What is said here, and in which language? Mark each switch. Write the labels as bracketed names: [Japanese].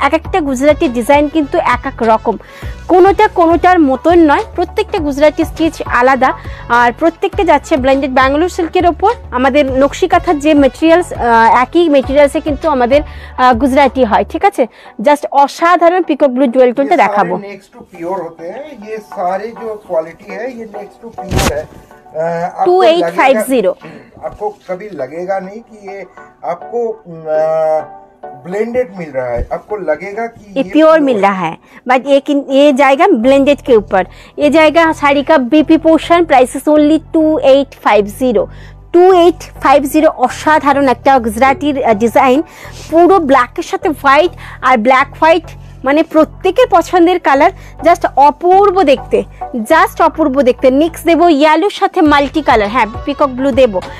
[Bangla] এক একটা গুজরাটি ডিজাইন কিন্তু এক এক রকম, কোনোটার মতন নয়। প্রত্যেকটা গুজরাটি স্টিচ আলাদা, আর প্রত্যেকটা যাচ্ছে ব্লেন্ডেড ব্যাঙ্গালোর সিল্কের ওপর। আমাদের নকশি কাঁথার যে মেটেরিয়ালস, একই মেটেরিয়ালসে কিন্তু আমাদের গুজরাটি হয়, ঠিক আছে। জাস্ট অসাধারণ পিকক ব্লু ডুয়েল টোনটা দেখাবো। [Hindi] नेक्स्ट टू प्योर होते हैं ये सारे, जो क्वालिटी है ये नेक्स्ट टू प्योर है। 2850। आपको कभी लगेगा नहीं कि ये आपको ब्लेंडेड मिल रहा है, आपको लगेगा कि ये प्योर मिल रहा है, बट ये जाएगा ब्लेंडेड के ऊपर। ये जाएगा साड़ी का BP portion, [English] price is only [Hindi] 2850। [Bangla] 2850 অসাধারণ একটা গুজরাটির ডিজাইন, পুরো ব্ল্যাকের সাথে হোয়াইট, আর ব্ল্যাক হোয়াইট মানে প্রত্যেকের পছন্দের কালার। জাস্ট অপূর্ব দেখতে, জাস্ট অপূর্ব দেখতে। নেক্সট দেবো ইয়েলোর সাথে মাল্টি কালার, হ্যাঁ পিকক ব্লু দেবো।